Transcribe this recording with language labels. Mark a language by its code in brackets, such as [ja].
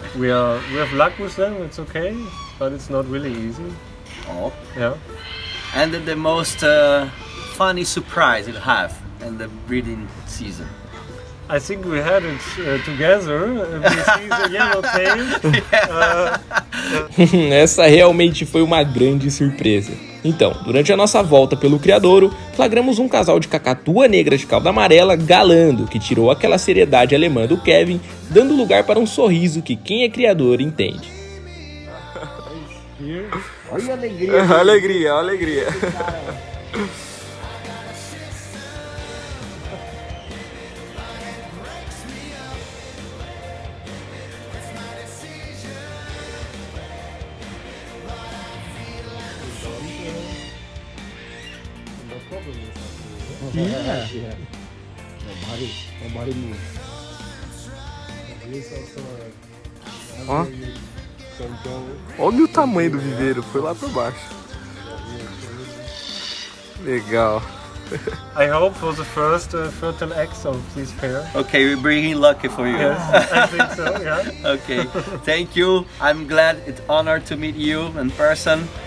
[en] We have luck with them. It's okay, but it's not really easy. Oh. Yeah. And the most funny surprise you have in the breeding season? I think we had it together. We see the yellowtail. [pt] Essa realmente foi uma grande surpresa. Então, durante a nossa volta pelo criadouro, flagramos um casal de cacatua negra de cauda amarela galando, que tirou aquela seriedade alemã do Kevin, dando lugar para um sorriso que quem é criador entende. Olha a alegria. Alegria, alegria. Ó. Olha o tamanho do viveiro, foi lá pra baixo. Legal. [en] I hope for the first fertile eggs of this pair. Okay, we're bringing lucky for you. Yes, I think so. Yeah. Okay, thank you. I'm glad, it's honor to meet you in person.